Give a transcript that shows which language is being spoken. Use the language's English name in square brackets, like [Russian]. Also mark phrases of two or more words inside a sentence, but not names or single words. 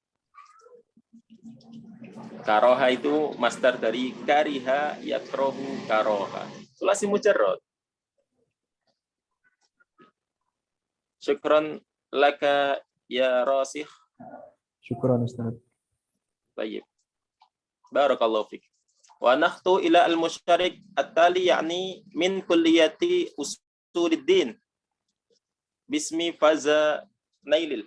[Malay] Karoha itu master dari [Arabic] كاره يكره كره. ثلاثي مجرد. شكرا لك يا راسخ. شكرا أستاذ. [Malay] Baik. [Arabic] بارك الله فيك. وننتقل إلى المشارك التالي يعني من كلية أصول الدين باسم Faza Nailil.